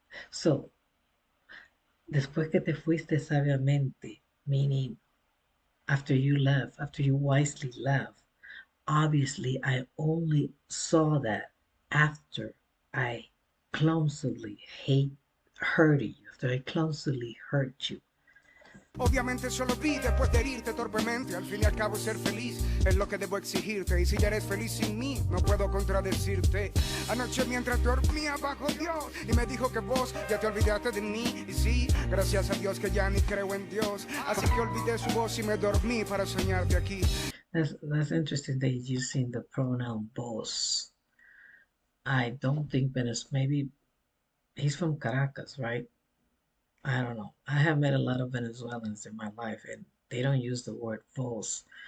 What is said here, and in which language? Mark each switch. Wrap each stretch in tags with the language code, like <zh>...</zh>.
<en>So,</en> <es>después que te fuiste sabiamente,</es> <en>meaning after you wisely left, obviously I only saw that after I clumsily hurted you, after I clumsily hurt you.</en> <es>Obviamente solo vi después de herirte torpemente. Al fin y al cabo ser feliz es lo que debo exigirte. Y si ya eres feliz sin mí, no puedo contradecirte. Anoche mientras dormía bajo Dios y me dijo que vos ya te olvidaste de mí. Y sí, gracias a Dios que ya ni creo en Dios. Así que olvidé su voz y me dormí para soñarte aquí.</es> <en>That's interesting that you're using the pronoun vos. I don't think Venice, maybe he's from Caracas, right? I don't know. I have met a lot of Venezuelans in my life and they don't use the word vos.</en>